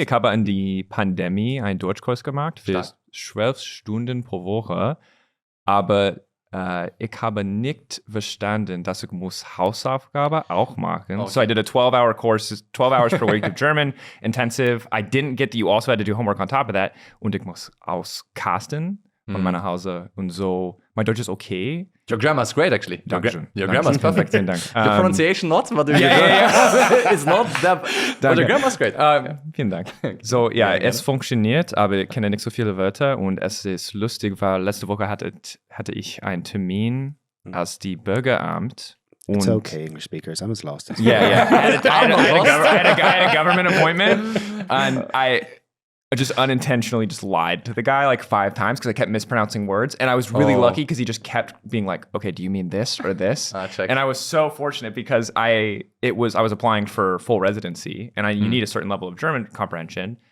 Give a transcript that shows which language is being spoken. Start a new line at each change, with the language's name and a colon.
German: Ich habe an die Pandemie einen Deutschkurs gemacht für 12 Stunden pro Woche. Aber ich habe nicht verstanden, dass ich muss Hausaufgabe auch machen.
English: Okay. So I did a 12-hour course, 12 hours per week of German, intensive. I didn't get that you also had to do homework on top of that.
German: Und ich muss auscasten von meiner Hause und so.
English: My Deutsch is okay. Your grammar is great, actually. Your grammar is perfect.
German: Vielen Dank.
English: The pronunciation not, but it's not that. But your grammar is great.
German: Vielen Dank. So, es funktioniert, aber ich kenne nicht so viele Wörter, und es ist lustig, weil letzte Woche hatte ich einen Termin als die Bürgeramt.
English: It's okay, English speakers. I'm as lost as I had a government appointment, and I just unintentionally just lied to the guy like 5 times because I kept mispronouncing words. And I was really lucky because he just kept being like, okay, do you mean this or this? And I was so fortunate because I was applying for full residency, and you need a certain level of German comprehension.